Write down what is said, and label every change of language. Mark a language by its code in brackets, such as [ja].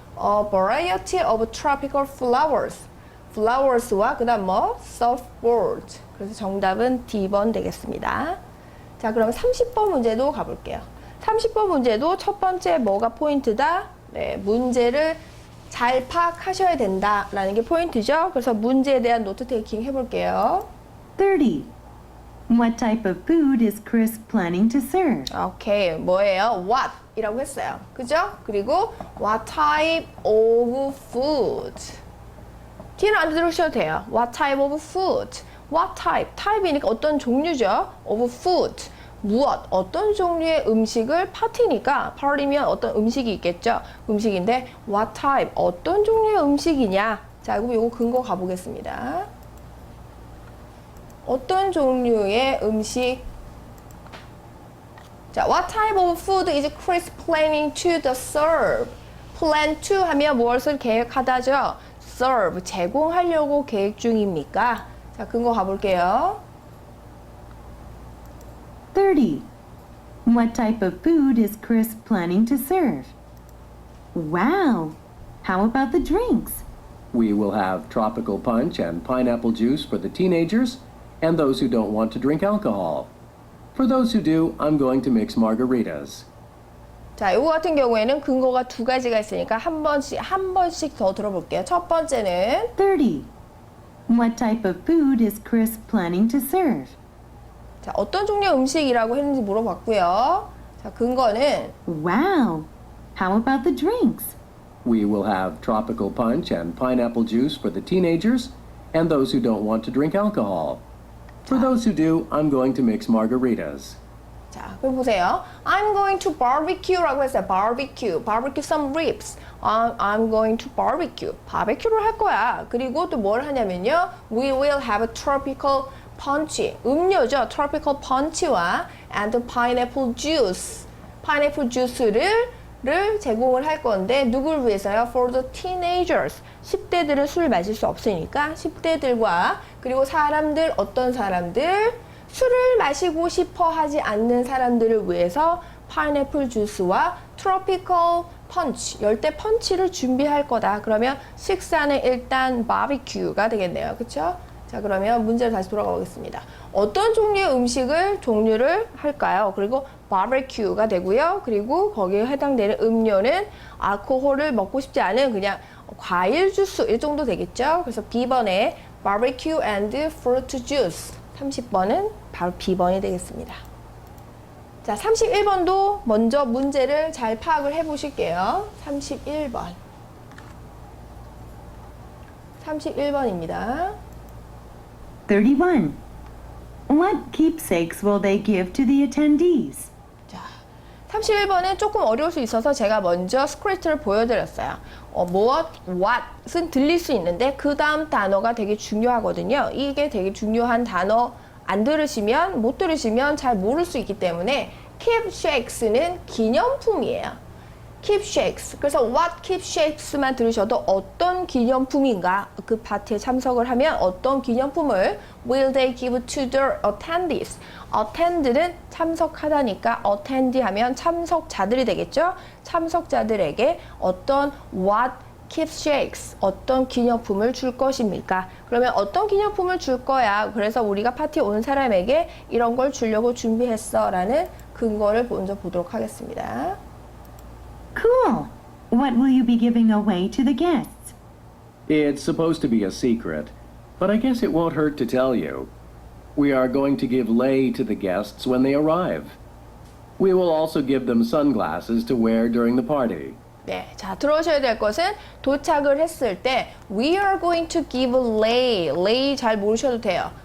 [en] A variety of tropical flowers. [ko] flowers와 그 다음 뭐? [en] surfboard. [ko] 그래서 정답은 D번 되겠습니다. 자, 그럼 30번 문제도 가볼게요. 30번 문제도 첫 번째 뭐가 포인트다? 네, 문제를 잘 파악하셔야 된다라는 게 포인트죠. 그래서 문제에 대한 노트 테이킹 해볼게요. 30. [en] What type of food is Chris planning to serve? [ko] 오케이, 뭐예요? What 이라고 했어요. 그죠? 그리고 [en] what type of food. [ko] 뒤는 안 들으셔도 돼요. [en] What type of food. [ko] What type, type이니까 어떤 종류죠? of food, 무엇, 어떤 종류의 음식을 파티니까 party면 어떤 음식이 있겠죠? 음식인데 what type, 어떤 종류의 음식이냐? 자, 그럼 요거 근거 가보겠습니다. 어떤 종류의 음식? 자, [en] what type of food is Chris planning to serve? [ko] plan to 하면 무엇을 계획하다죠? serve, 제공하려고 계획 중입니까? 자, 근거 가볼게요. 30. [en] What type of food is Chris planning to serve? Wow! How about the drinks? We will have tropical punch and pineapple juice for the teenagers and those who don't want to drink alcohol. For those who do, I'm going to mix margaritas. [ko] 자, 이거 같은 경우에는 근거가 두 가지가 있으니까 한 번씩 더 들어볼게요. 첫 번째는 30. [en] What type of food is Chris planning to serve? [ko] 자, 어떤 종류의 음식이라고 했는지 물어봤고요. 자, 근거는 [en] Wow! How about the drinks? We will have tropical punch and pineapple juice for the teenagers and those who don't want to drink alcohol. For those who do, I'm going to mix margaritas. [ko] 자, 그럼 보세요. [en] I'm going to barbecue라고 [ko] 했어요. [en] barbecue some ribs. I'm going to barbecue. [ko] 바베큐를 할 거야. 그리고 또 뭘 하냐면요. [en] We will have a tropical punch. [ko] 음료죠. [en] tropical punch와 and pineapple juice. [ko] pineapple juice를 제공을 할 건데 누굴 위해서요? [en] For the teenagers. [ko] 10대들은 술 마실 수 없으니까 10대들과 그리고 어떤 사람들 술을 마시고 싶어 하지 않는 사람들을 위해서 파인애플 주스와 트로피컬 펀치, 열대 펀치를 준비할 거다. 그러면 식사는 일단 바비큐가 되겠네요. 그렇죠? 자, 그러면 문제로 다시 돌아가 보겠습니다. 어떤 종류의 종류를 할까요? 그리고 바비큐가 되고요. 그리고 거기에 해당되는 음료는 알코올을 먹고 싶지 않은 그냥 과일 주스 이 정도 되겠죠? 그래서 B번에 [en] barbecue and fruit juice. [ko] 30번은 바로 B번이 되겠습니다. 자, 31번도 먼저 문제를 잘 파악을 해 보실게요. 31번. 31번입니다. 31. [en] What keepsakes will they give to the attendees? [ko] 자, 31번은 조금 어려울 수 있어서 제가 먼저 스크립트를 보여드렸어요. 무엇, what은 들릴 수 있는데 그 다음 단어가 되게 중요하거든요. 이게 되게 중요한 단어 안 들으시면, 못 들으시면 잘 모를 수 있기 때문에 keepsakes는 기념품이에요. keepsakes. 그래서 what keepsakes만 들으셔도 어떤 기념품인가, 그 파티에 참석을 하면 어떤 기념품을 [en] will they give to the attendees. [ko] attend는 참석하다니까 attend 하면 참석자들이 되겠죠. 참석자들에게 어떤 [en] what keepsakes, [ko] 어떤 기념품을 줄 것입니까? 그러면 어떤 기념품을 줄 거야. 그래서 우리가 파티에 온 사람에게 이런 걸 주려고 준비했어 라는 근거를 먼저 보도록 하겠습니다. [en] Cool. What will you be giving away to the guests? It's supposed to be a secret, but I guess it won't hurt to tell you. We are going to give lei to the guests when they arrive. We will also give them sunglasses to wear during the party. [ko] 네, 자 들어오셔야 될 것은 도착을 했을 때 [en] we are going to give lei, [ko] lei 잘 모르셔도 돼요.